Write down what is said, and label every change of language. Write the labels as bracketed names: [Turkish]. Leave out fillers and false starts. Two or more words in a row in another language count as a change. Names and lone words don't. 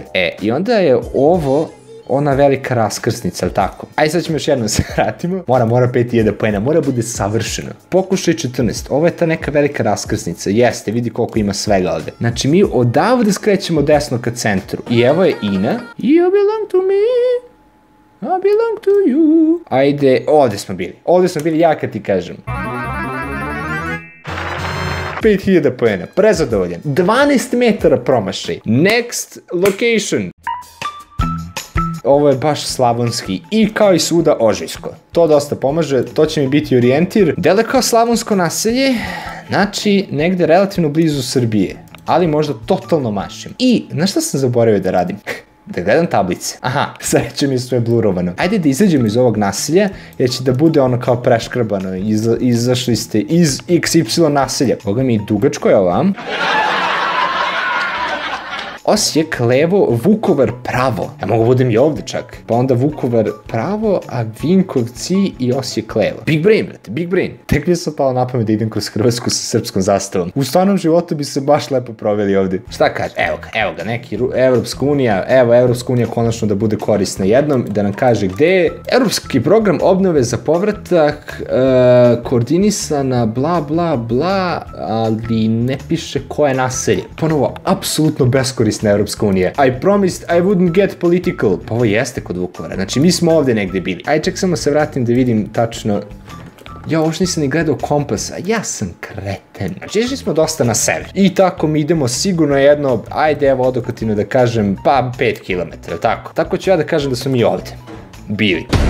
[Serbian] I onda je ovo ona velika raskrsnica, ali tako? Ajde, sad ćemo još jednom se vratimo. Mora 5000 poena, mora bude savršeno. Pokušaj 14, ovo je ta neka velika raskrsnica, jeste, vidi koliko ima svega ovde. Znači, mi odavde skrećemo desno ka centru. I evo je Ina. [English] You belong to me, I belong to you. [Serbian] Ajde, ovde smo bili, ja kad ti kažem. 5000 poena, prezadovoljan. 12 metara promašaj. [English] Next location. [Serbian] Ovo je baš slavonski i kao i svuda ožujsko. To dosta pomaže, to će mi biti orijentir. Dele kao slavonsko naselje, znači negde relativno blizu Srbije, ali možda totalno mašim. I, znaš šta sam zaboravio da radim? Da gledam tablice. Aha, sreće mi je sve blurovano. Ajde da izađemo iz ovog naselja, jer će da bude ono kao preškrbano. Izašli ste iz XY naselja. Boga mi dugačko je ovam. Osijek levo, Vukovar pravo. Ja mogu budem i ovde čak. Pa onda Vukovar pravo, a Vinkovci i Osijek levo. [English] Big brain, brate, big brain. [Serbian] Tek mi je sad palo na pamet da idem kroz Hrvatsku sa srpskom zastavom. U stvarnom životu bi se baš lepo proveli ovde. Šta kaže? Evo ga, neki Evropska unija, Evropska unija konačno da bude korisna jednom, da nam kaže gde je. Evropski program obnove za povratak, koordinisana, bla, bla, bla, ali ne piše koje naselje. Ponovo, apsolutno beskorisna Evropska unija. [English] I promised I wouldn't get political. [Serbian] Pa ovo jeste kod Vukovara. Znači, mi smo ovde negde bili. Ajde, ček samo se vratim da vidim tačno. Ja uopšte nisam ni gledao kompas, a ja sam kreten. Znači, išli smo dosta na sever. I tako mi idemo sigurno jedno, ajde, evo odokativno da kažem, pa 5 km, tako? Tako ću ja da kažem da smo mi ovde bili.